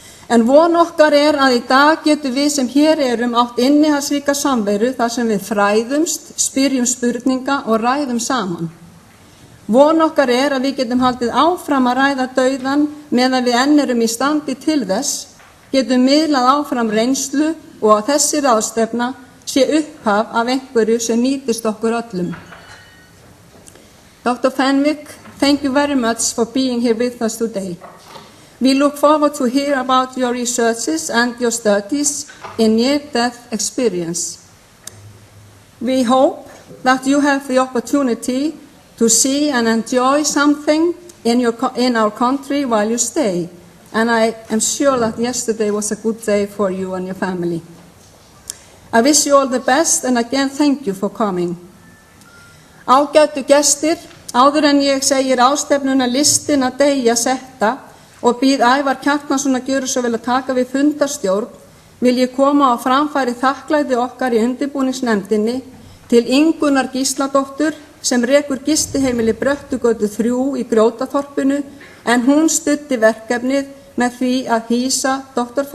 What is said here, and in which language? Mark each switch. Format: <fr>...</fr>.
<is>En von okkar að í dag getum við sem hér erum átt innihaldsríka samveru þar sem við fræðumst, spyrjum spurninga og ræðum saman. Von okkar að við getum haldið áfram að ræða dauðan meðan við enn erum í standi til þess, getum miðlað áfram reynslu og að þessi ráðstefna sé upphaf af einhverju sem nýtist okkur öllum.</is> <en>Dr. Fenwick, thank you very much for being here with us today. We look forward to hear about your researches and your studies in near-death experience. We hope that you have the opportunity to see and enjoy something in our country while you stay. And I am sure that yesterday was a good day for you and your family. I wish you all the best and again thank you for coming.</en> <is>Ágætu gestir, áður en ég segi ráðstefnuna Listin að deyja setta og býð Ævar Kjartansson að gjöra svo vel að taka við fundarstjórn, vil ég koma á framfæri þakklæti okkar í undirbúningsnefndinni til Ingunnar Gísladóttur sem rekur gistiheimili Bröttugötu 3 í Grjótaþorpinu en hún studdi verkefnið með því að hýsa Dr.</is>